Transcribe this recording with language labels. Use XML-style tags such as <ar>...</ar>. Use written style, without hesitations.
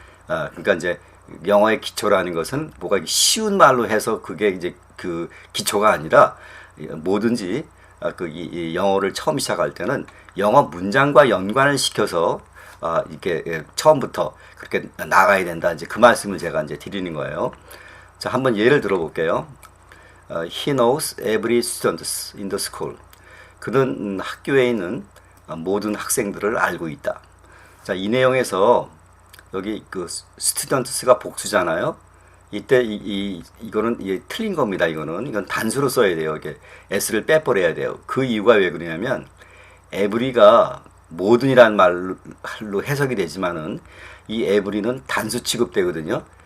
<ko>그러니까 이제 영어의 기초라는 것은 뭐가 쉬운 말로 해서 그게 이제 기초가 아니라, 뭐든지 이 영어를 처음 시작할 때는 영어 문장과 연관을 시켜서 이렇게 처음부터 그렇게 나가야 된다. 이제 그 말씀을 제가 이제 드리는 거예요. 자, 한번 예를 들어볼게요.</ko> <en>He knows every student in the school.</en> <ko>그는 학교에 있는 모든 학생들을 알고 있다. 자, 이 내용에서 여기 students가 복수잖아요. 이때 이거는 틀린 겁니다. 이건 단수로 써야 돼요. 이게 s를 빼버려야 돼요. 그 이유가 왜 그러냐면, every가 모든이란 말로 해석이 되지만은 이 every는 단수 취급되거든요.</ko>